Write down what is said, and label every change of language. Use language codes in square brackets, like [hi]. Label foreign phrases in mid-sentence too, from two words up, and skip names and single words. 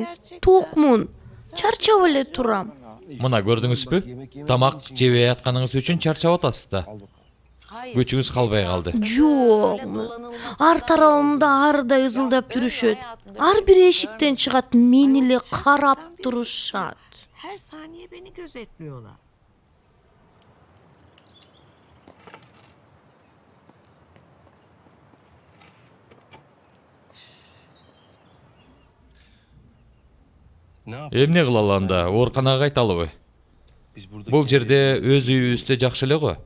[ky] Токмун. Чарчап эле турам. Мына көрдүңүзбү? Тамак жебей атканыңыз үчүн чарчап атасыз да. Күчүңүз калбай калды. Жокмун. Ар тарабымда арыдай ызылдап жүрүшөт. Ар бир эшиктен чыгат, мени эле карап турушат. [tr] Her saniye beni gözetliyorlar. [ky] Эмне кылалы анда? Ооруканага кайталыбы? Бул жерде өз үйүбүздө жакшы эле го.